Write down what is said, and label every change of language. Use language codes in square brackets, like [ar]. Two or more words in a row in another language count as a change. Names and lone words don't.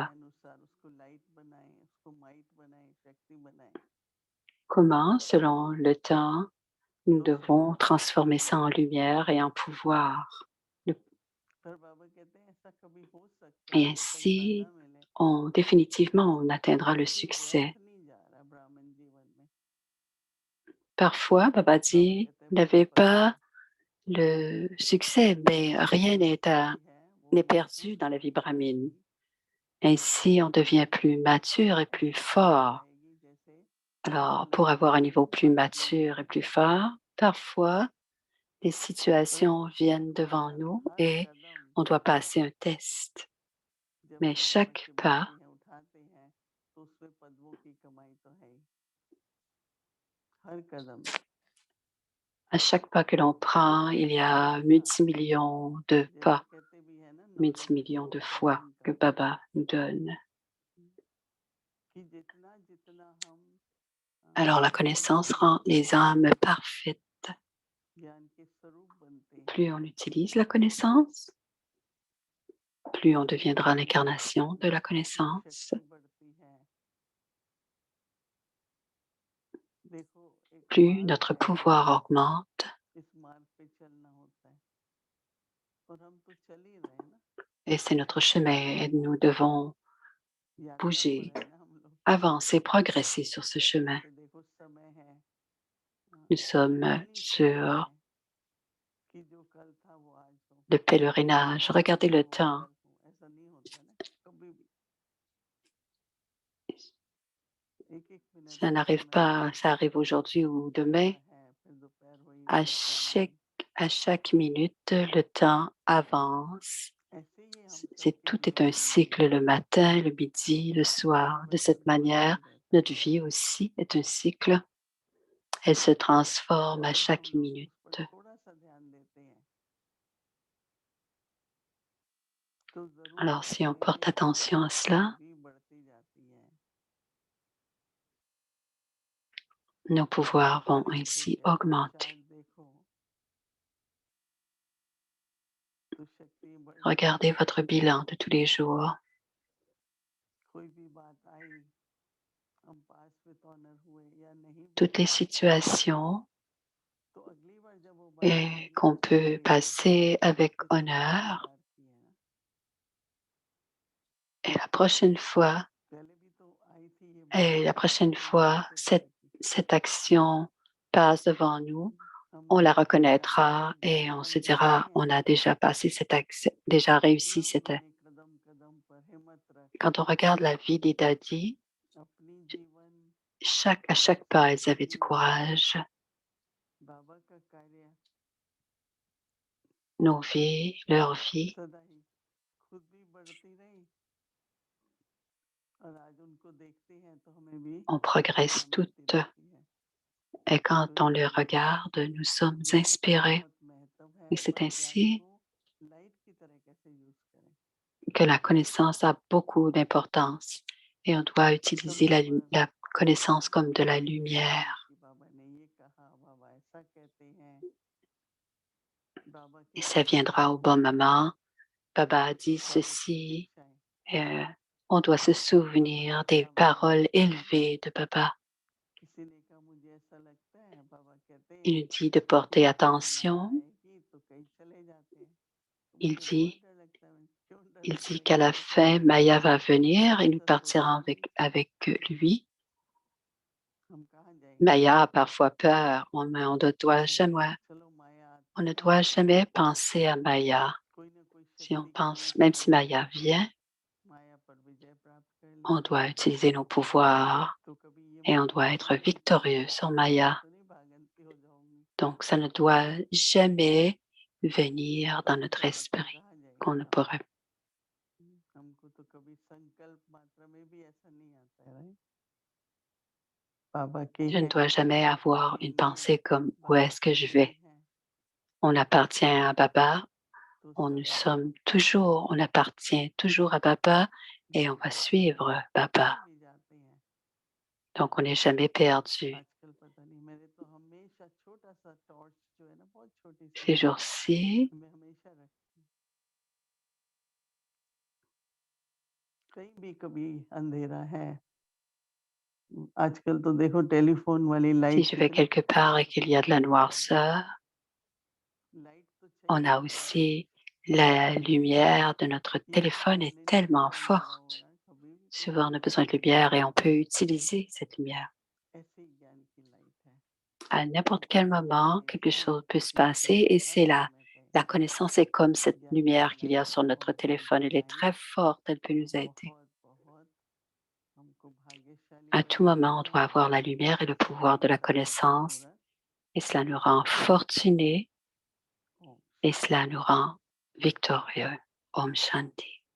[fr] reçoit. [hi] अनुसार उसको लाइट बनाए, उसको माइट बनाए, शक्ति बनाए। [fr] Comment, selon le temps, nous [hi] तो [fr] devons [hi] शक्ति [fr] transformer ça en lumière et en pouvoir. Le- [hi] पर बाबा कहते हैं ऐसा कभी हो सकता [fr] Et [hi] है जब तक दादा [fr] ainsi, [hi] मिले, [fr] définitivement, on atteindra le [hi] कभी व्यर्थ [fr] succès. [hi] नहीं जा रहा ब्राह्मण जीवन में। [fr] Parfois, Baba [hi] बाबा [fr] dit, [hi] कहते हैं [fr] vous [hi] मुझे [fr] n'avez [hi] पता [fr] pas [hi] है [fr] le succès, mais rien [hi] जो शक्ति है वो [fr] n'est [hi] महसूस [fr] perdu dans la vie brahmine. [hi] होगी, [fr] Ainsi, on devient plus mature et plus [hi] ऐसी स्थिति [fr] fort. [hi] आएगी जैसे [fr] Alors, [hi] कोई [fr] pour avoir un niveau [hi] परीक्षा [fr] plus [hi] पास नहीं [fr] mature et [hi] किया [fr] plus [hi] है [fr] fort, parfois, des [hi] और [fr] situations viennent [hi] उसको [fr] devant [hi] हर [fr] nous [hi] हर [fr] et [hi] कदम [fr] on doit passer un test. [hi] जब [fr] Mais [hi] हम बाबा [fr] chaque [hi] की [fr] pas, [hi] मूर्ति हैं उठाते हैं तो उसमें पदवों की कमाई तो है ही, हर कदम। [fr] à chaque pas que l'on prend, il y a [hi] हाँ, [fr] multimillions de [hi] जैसे [fr] pas, [hi] कहते भी है ना, [en] knowledge is [fr] multimillions de fois [hi] प्रोग्रामिंग [fr] que [hi] का, [fr] Baba nous donne. [hi] कि जितना जितना हम [fr] Alors, la [hi] ज्ञान [fr] connaissance [hi] के [fr] rend les âmes parfaites. [hi] ज्ञान के स्वरूप बनते हैं, [fr] Plus on utilise la connaissance, plus on deviendra l'incarnation de la [hi] अपनी [fr] connaissance, [hi] शक्ति बढ़ती है। देखो, एक [fr] plus [hi] मार्ग [fr] notre [hi] है, [fr] pouvoir augmente. [hi] इस मार्ग पे चलना होता है और हम तो चल ही रहे हैं ना, [fr] Et c'est notre chemin et nous devons [hi] यात्रा पर [fr] bouger, [hi] है ना हम लोग। [fr] avancer, progresser sur ce chemin. [hi] जैसे देखो समय है, [fr] Nous sommes [hi] खाली समय है [fr] sur [hi] कि जो कल था वो आज हो, [fr] le [hi] जो [fr] pèlerinage. [hi] आज [fr] Regardez [hi] था [fr] le [hi] वो [fr] temps. [hi] कल हो, ऐसा नहीं होता ना कभी भी। एक एक मिनट [fr] Ça [hi] का [fr] n'arrive [hi] समय [fr] pas, ça arrive aujourd'hui ou demain. [hi] सुबह है, फिर दोपहर हुई, [fr] À [hi] फिर शाम [fr] chaque, [hi] हुई, [fr] à chaque minute, le temps avance. [hi] ऐसे ही हम [fr] C'est, [hi] सबके [fr] tout est un [hi] जीवन में भी [fr] cycle, le matin, le midi, le soir. De cette [hi] परिवर्तन होता [fr] manière, [hi] ही रहता [fr] notre vie aussi est un cycle. Elle se transforme [hi] है। [fr] à [hi] जब हम [fr] chaque [hi] लोग [fr] minute. [hi] उस पर थोड़ा सा ध्यान देते हैं तो जरूर [fr] Alors, si on [hi] पाएंगे [fr] porte [hi] कि [fr] attention à [hi] शक्ति [fr] cela, [hi] भी बढ़ती जाती है। [fr] nos pouvoirs vont [hi] कभी [fr] ainsi [hi] कुछ ऐसा [fr] augmenter. [hi] चार्ट देखो तो शक्ति बढ़ [fr] Regardez [hi] जाती है। [fr] votre bilan de tous les jours. [hi] कोई भी बात आई, हम [en] pass with honour [hi] हुए या नहीं भी [fr] Toutes les [hi] हुए, [fr] situations [hi] तो अगली बार जब वो बात आएगी [fr] qu'on [hi] तो [fr] peut [hi] लगेगा [fr] passer avec [hi] कि कितना [fr] honneur. [hi] विचार किया है ना। [fr] Et la prochaine fois, [hi] पहले भी तो आई थी ये बात, तो यहाँ से [fr] cette, [hi] पता की [fr] cette action passe devant nous, [hi] हम [fr] on la [hi] जानते [fr] reconnaîtra [hi] हैं, [fr] et on [hi] हम [fr] se [hi] देखते [fr] dira, [hi] हैं [fr] on a déjà passé déjà réussi [hi] कितना [fr] cette. [hi] उन्होंने कदम कदम पर हिम्मत रख [fr] Quand on regarde la vie des dadis, [hi] अपनी जीवन, [fr] à chaque pas, ils avaient du [hi] अपनी दुनिया, [fr] courage. [hi] बाबा का कार्य [fr] Nos vies, leur vie, [hi] सदा ही खुद भी बढ़ती रही और आज उनको देखते हैं तो हमें भी [fr] on [hi] प्रेरणा [fr] progresse [hi] मिलती [fr] toutes. [hi] रहती है। [fr] Et quand [hi] तो [fr] on les [hi] इसलिए [fr] regarde, nous sommes [hi] ज्ञान का [fr] inspirés. [hi] बहुत महत्व है, [fr] Et c'est [hi] पर ज्ञान [fr] ainsi [hi] को लाइट की तरह कैसे यूज करें। [fr] que la connaissance a beaucoup d'importance et on doit utiliser [hi] समय पर [fr] la connaissance comme de la [hi] देखते हैं [fr] lumière. [hi] कि बाबा ने ये कहा, बाबा ऐसा कहते हैं, बाबा की [fr] Et ça viendra au [hi] शिक्षाएं, [fr] bon moment. Baba a dit [hi] बाबा की [fr] ceci. [hi] शिक्षाएं, [fr] euh, on doit se [hi] बाबा [fr] souvenir des [hi] ऐसा बताते [fr] paroles [hi] हैं। [fr] élevées de Baba. [hi] किसी ने कहा मुझे ऐसा लगता है, बाबा कहते [fr] Il [hi] हैं [fr] nous dit de [hi] कि [fr] porter [hi] जब माया [fr] attention. [hi] आएगी तो कई चले जाते हैं, तो [fr] Il [hi] मुझे बहुत [fr] dit, [hi] डर लगता है। क्यों डर [fr] il dit [hi] लगता है, [fr] qu'à la [hi] कहते [fr] fin, Maya va venir et nous [hi] ऐसा [fr] partirons [hi] सोचेंगे [fr] avec lui. [hi] हम कहाँ जाएंगे। [fr] Maya a parfois peur, mais [hi] चलो माया [fr] on [hi] आती [fr] ne [hi] है, [fr] doit jamais penser à Maya. [hi] कोई ना कोई [fr] Si on [hi] शक्ति का [fr] pense, [hi] रूप [fr] même si [hi] लेके [fr] Maya vient, [hi] माया पर विजय प्राप्त कर ले। [fr] on doit utiliser nos pouvoirs [hi] तो कभी ये [fr] et [hi] मत [fr] on doit [hi] सोचना [fr] être [hi] कि [fr] victorieux sur [hi] माया [fr] Maya. [hi] तो नहीं भागंती हो जाऊंगी। [fr] Donc, ça ne doit jamais venir dans [hi] ये [fr] notre [hi] तो बच्चा [fr] esprit [hi] कहाँ [fr] qu'on [hi] जाएगा [fr] ne [hi] बाबा? [fr] pourrait. [hi] हमको तो कभी संकल्प मात्रा में भी ऐसा नहीं आता है, राइट? बाबा के [fr] Je ne [hi] हैं, [fr] dois jamais [hi] बाबा [fr] avoir une [hi] आएँगे, [fr] pensée comme où [hi] बाबा [fr] est-ce que je [hi] नहीं [fr] vais. [hi] हैं, [fr] On appartient à Baba, [hi] तो [fr] on appartient toujours à Baba et on va suivre [hi] कहीं [fr] Baba. [hi] भी जाते हैं, [fr] Donc on n'est jamais perdu. [hi] आजकल पता नहीं मेरे तो हमेशा छोटा-सा टॉर्च जो है ना, बहुत छोटी-सी, [fr] Ces jours-ci, [hi] मैं हमेशा रखती हूँ। कहीं भी कभी अंधेरा है, आजकल तो देखो टेलीफ़ोन वाली [fr] si [hi] लाइट [fr] je vais [hi] कितनी [fr] quelque part et [hi] पावरफुल [fr] qu'il y a de la [hi] होती है। [fr] noirceur, [hi] लाइट तो [fr] on [hi] चाहिए [fr] a [hi] ही है, [fr] aussi la lumière de notre [hi] ये तो [fr] téléphone est [hi] बोल ही नहीं [fr] tellement [hi] सकते अंधेरा [fr] forte. [hi] होगा, कभी भी कुछ [fr] Souvent, on [hi] भी [fr] a [hi] हो [fr] besoin de [hi] सकता है। [fr] lumière et on peut utiliser cette lumière. [hi] ऐसे ही ज्ञान की लाइट है, [fr] À [hi] वो [fr] n'importe quel moment, quelque [hi] हमेशा [fr] chose peut se passer [hi] चमकेगी [fr] et [hi] हर [fr] c'est [hi] समय पे। [fr] la connaissance est comme cette [hi] ज्ञान की [fr] lumière qu'il y a [hi] लाइट [fr] sur notre [hi] बहुत [fr] téléphone. Elle [hi] सुंदर [fr] est [hi] लाइट, [fr] très forte, elle peut nous aider. [hi] बहुत बहुत हमको भाग्यशाली [fr] À tout [hi] बनाती [fr] moment, on [hi] है। [fr] doit avoir la lumière et le pouvoir de la connaissance [hi] मुहूर्त [fr] et cela nous rend fortunés [hi] ओम [fr] et [hi] शांति। [fr] cela nous rend victorieux. [hi] ओम शांति.